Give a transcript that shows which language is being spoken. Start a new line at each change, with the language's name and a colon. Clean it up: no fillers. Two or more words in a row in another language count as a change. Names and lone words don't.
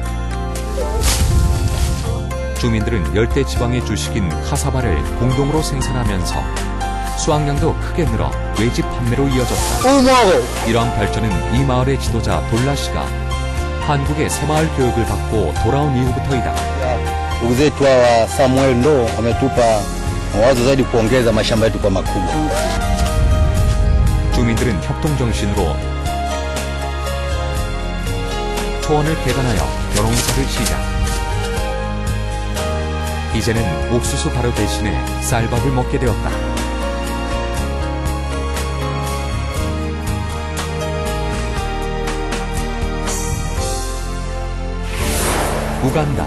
Korean: 주민들은 열대 지방의 주식인 카사바를 공동으로 생산하면서 수확량도 크게 늘어 외집 판매로 이어졌다. 이러한 발전은 이 마을의 지도자 돌라 씨가 한국의 새마을 교육을 받고 돌아온 이후부터이다.
Swahili: Uzetu Samuel ndo ametupa mawazo zaidi kuongeza mashamba yetu kwa makubwa.
Korean: 주민들은 협동정신으로 초원을 개간하여 벼농사를 시작. 이제는 옥수수 가루 대신에 쌀밥을 먹게 되었다. 우간다.